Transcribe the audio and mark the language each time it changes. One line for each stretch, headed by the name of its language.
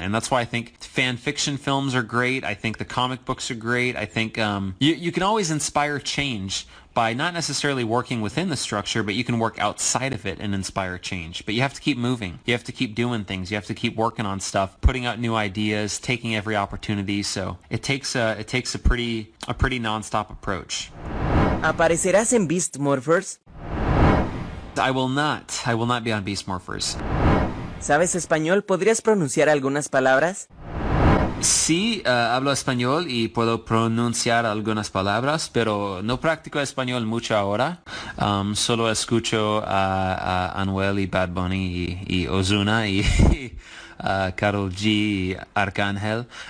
English: And that's why I think fan fiction films are great. I think the comic books are great. I think you can always inspire change by not necessarily working within the structure, but you can work outside of it and inspire change. But you have to keep moving. You have to keep doing things. You have to keep working on stuff, putting out new ideas, taking every opportunity. So it takes a pretty nonstop approach.
Spanish: ¿Aparecerás en Beast Morphers?
English: I will not be on Beast Morphers.
Spanish: ¿Sabes español? ¿Podrías pronunciar algunas palabras? Sí, hablo español y puedo pronunciar algunas palabras, pero no practico español mucho ahora. Solo escucho a Anuel y Bad Bunny y Ozuna y Karol G y Arcángel.